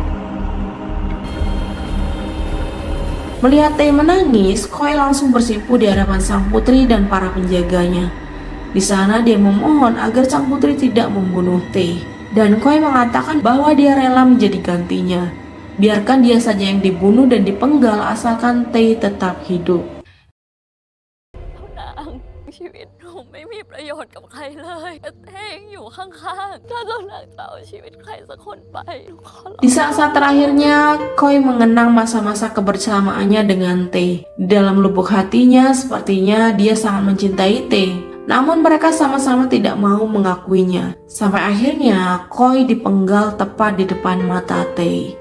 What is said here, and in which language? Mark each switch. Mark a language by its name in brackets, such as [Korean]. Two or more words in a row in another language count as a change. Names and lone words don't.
[Indonesian] Melihat Tae menangis, Koi langsung bersimpu di hadapan sang putri dan para penjaganya. Di sana dia memohon agar sang putri tidak membunuh Tae. Dan Koi mengatakan bahwa dia rela menjadi gantinya. Biarkan dia saja yang dibunuh dan dipenggal asalkan Tae tetap hidup. [Thai] ชีวิตหนูไม่มีประโยชน์กับใครเลยแต่เต้ยังอยู่ข้างๆถ้าเจ้านางจะเอาชีวิตใครสักคนไปหนูขอร้อง [Indonesian] Di saat-saat terakhirnya, Koi mengenang masa-masa kebersamaannya dengan Tae. Di dalam lubuk hatinya, sepertinya dia sangat mencintai Tae. Namun mereka sama-sama tidak mau mengakuinya. Sampai akhirnya, Koi dipenggal tepat di depan mata Tae.